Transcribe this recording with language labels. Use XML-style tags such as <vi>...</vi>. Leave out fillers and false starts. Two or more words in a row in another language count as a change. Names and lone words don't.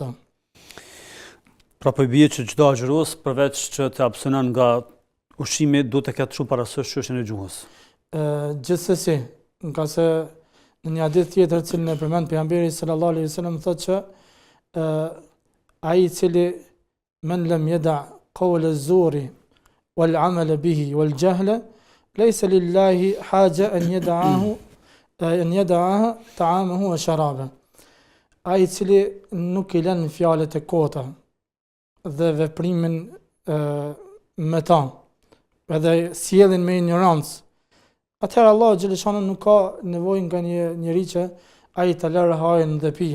<sq>Pra po i bie që çdo agjërues përveç që të abstinon nga ushqimi duhet të ketë shumë parasysh çështjen e gjuhës. Gjithsesi, nga se në një hadith tjetër cilën e përmend pejgamberi</sq> <ar>صلى الله عليه وسلم</ar> <sq>thotë që ai i cili</sq> <ar>من لم يدع قول الزور والعمل به والجهل ليس لله حاجة أن يدعها طعامه وشرابه.</ar> <sq>Ai i cili nuk i lën fjalët e kota dhe veprimin me ta, edhe sjelljen me ignorancë, atëherë Allah xhaleshanu nuk ka nevojë nga një njeri që ai të lërë hajën dhe pijen.</sq>